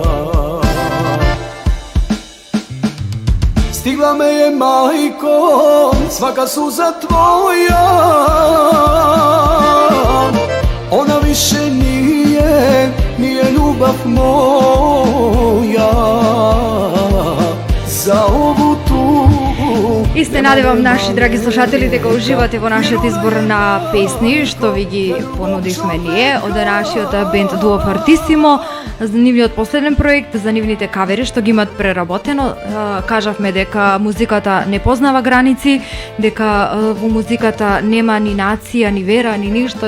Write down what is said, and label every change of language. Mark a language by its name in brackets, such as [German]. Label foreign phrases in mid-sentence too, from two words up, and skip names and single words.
[Serbian] Stigla me je majko svaka suza tvoja. Ona više nije ljubav moja. Za ovu tugu. [Macedonian] Истина вам, наши драги слушатели, дека уживате во нашиот избор на песни што ви ги понудивме ние од нашиот бенд Дуо Фортисимо за нивниот последен проект, за нивните кавери што ги имат преработено. Кажавме дека музиката не познава граници, дека во музиката нема ни нација, ни вера, ни ништо.